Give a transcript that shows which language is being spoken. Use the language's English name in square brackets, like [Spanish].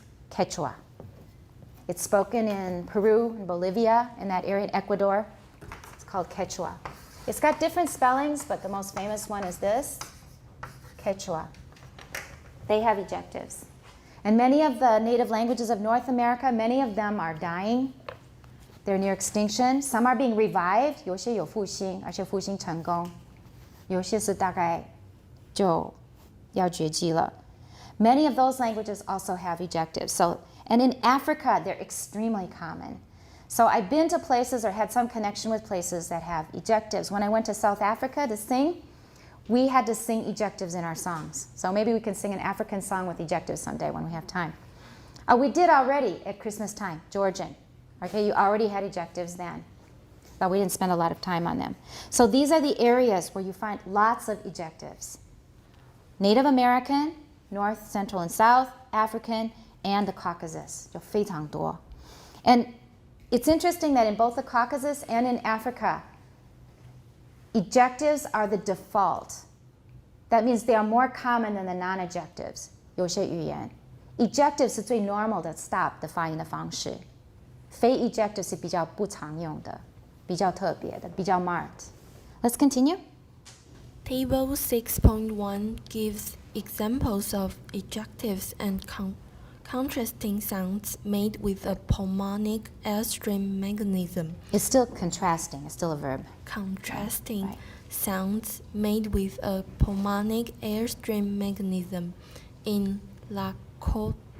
[English] Quechua. It's spoken in Peru and Bolivia, in that area, in Ecuador. It's called Quechua. It's got different spellings, but the most famous one is this, Quechua. They have ejectives. And many of the native languages of North America, many of them are dying. They're near extinction. Some are being revived. [Chinese] 有些有复兴，而且复兴成功。有些是大概就要绝迹了。 [English] Many of those languages also have ejectives. And in Africa, they're extremely common. So I've been to places or had some connection with places that have ejectives. When I went to South Africa to sing, we had to sing ejectives in our songs. So maybe we can sing an African song with ejectives someday when we have time. We did already at Christmas time, Georgian. Okay, you already had ejectives then, but we didn't spend a lot of time on them. So these are the areas where you find lots of ejectives. Native American, North, Central, and South, African, and the Caucasus. [Chinese] 就非常多. [English] And it's interesting that in both the Caucasus and in Africa, ejectives are the default. That means they are more common than the non-ejectives. [Chinese] 有些语言 ejectives 是最 normal 的 stop 的发音的方式，非 ejectives 是比较不常用的，比较特别的，比较 marked. [English] Let's continue. Table 6.1 gives examples of ejectives and contrasting sounds made with a pulmonic airstream mechanism. It's still contrasting. It's still a verb. Contrasting Right. sounds made with a pulmonic airstream mechanism in Lakota.